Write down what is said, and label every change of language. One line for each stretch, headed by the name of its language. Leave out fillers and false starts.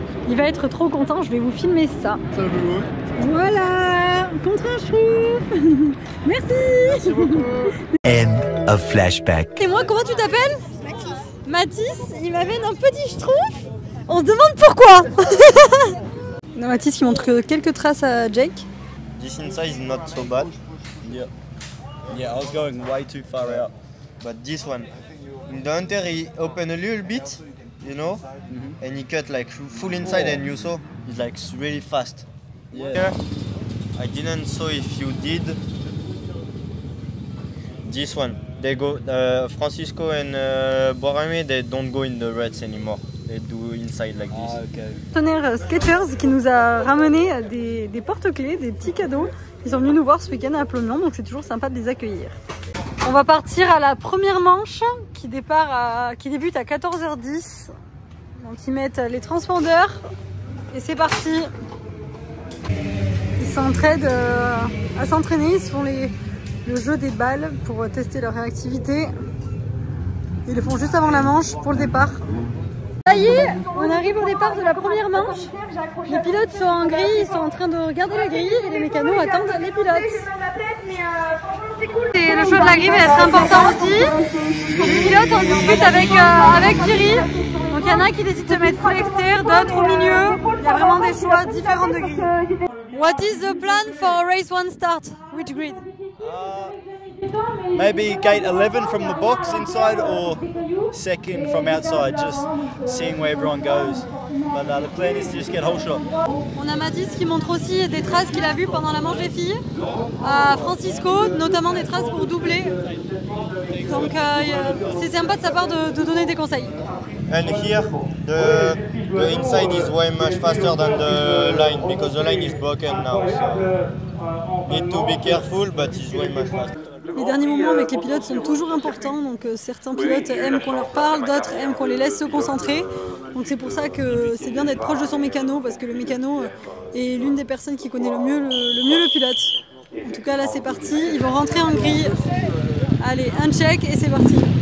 French: Il va être trop content, je vais vous filmer ça. Voilà, contre un schtroumpf. Merci. Merci beaucoup.
English: End of flashback.
French: Et moi, comment tu t'appelles? Mathis, il m'amène un petit schtroumpf. On se demande pourquoi. On a Mathis qui montre quelques traces à Jake.
English: This inside is not so bad. Yeah, I was going way too far out. But this one, in the hunter he opened a little bit, you know, and he cut like full inside, and you saw it's like really fast. Yeah. Here, I didn't saw if you did this one. They go Francisco and Borame. They don't go in the ruts anymore. They do inside like this. Ah, okay.
French: Partenaire Skaters qui nous a ramené des porte-clés, des petits cadeaux. Ils sont venus nous voir ce week-end à Plomion, donc c'est toujours sympa de les accueillir. On va partir à la première manche qui débute à 14h10. Donc ils mettent les transpondeurs et c'est parti. Ils s'entraident à s'entraîner, ils se font le jeu des balles pour tester leur réactivité. Ils le font juste avant la manche pour le départ. Ça y est, on arrive au départ de la première manche. Les pilotes sont en grille, ils sont en train de regarder la grille et les mécanos attendent les pilotes. Et le choix de la grille va être important aussi. Les pilotes en discutent avec Thierry. Donc il y en a qui décident de se mettre full extérieur, d'autres au milieu. Il y a vraiment des choix différents de grille.
English: What is the plan for race 1 start? Which grid? Maybe gate 11 from the box inside or second from outside, just seeing where everyone goes. But the plan is to just get whole shot.
French: On a Mathis qui montre aussi des traces qu'il a vues pendant la manche des filles à Francisco, notamment des traces pour doubler. Donc c'est sympa de sa part de donner des conseils.
English: And here, the inside is way much faster than the line because the line is broken now. So need to be careful, but it's way much faster.
French: Les derniers moments avec les pilotes sont toujours importants, donc certains pilotes aiment qu'on leur parle, d'autres aiment qu'on les laisse se concentrer. Donc c'est pour ça que c'est bien d'être proche de son mécano, parce que le mécano est l'une des personnes qui connaît le mieux le pilote. En tout cas là c'est parti, ils vont rentrer en grille. Allez, un check et c'est parti.